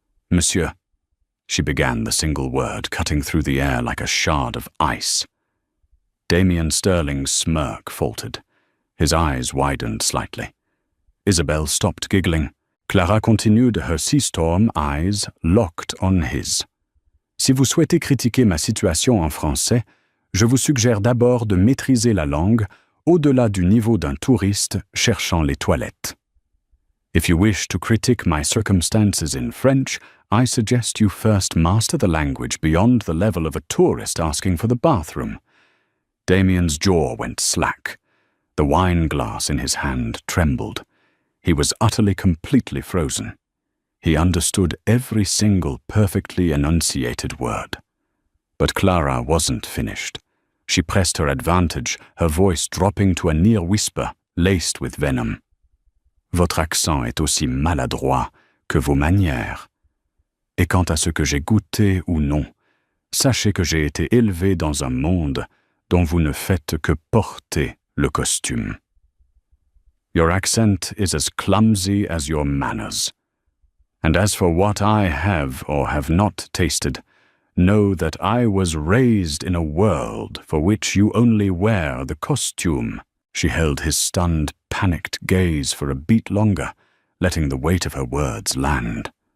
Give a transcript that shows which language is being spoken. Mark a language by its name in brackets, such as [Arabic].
[English] "Monsieur," she began the single word, cutting through the air like a shard of ice. Damien Sterling's smirk faltered. His eyes widened slightly. Isabel stopped giggling. Clara continued, her sea-storm eyes locked on his. [French] "Si vous souhaitez critiquer ma situation en français, je vous suggère d'abord de maîtriser la langue au-delà du niveau d'un touriste cherchant les toilettes. [English] If you wish to critique my circumstances in French, I suggest you first master the language beyond the level of a tourist asking for the bathroom." Damien's jaw went slack. The wine glass in his hand trembled. He was utterly, completely frozen. He understood every single perfectly enunciated word. But Clara wasn't finished. She pressed her advantage, her voice dropping to a near whisper, laced with venom. [French] "Votre accent est aussi maladroit que vos manières. Et quant à ce que j'ai goûté ou non, sachez que j'ai été élevé dans un monde dont vous ne faites que porter le costume. [English] Your accent is as clumsy as your manners. And as for what I have or have not tasted, know that I was raised in a world for which you only wear the costume." She held his stunned, panicked gaze for a beat longer, letting the weight of her words land.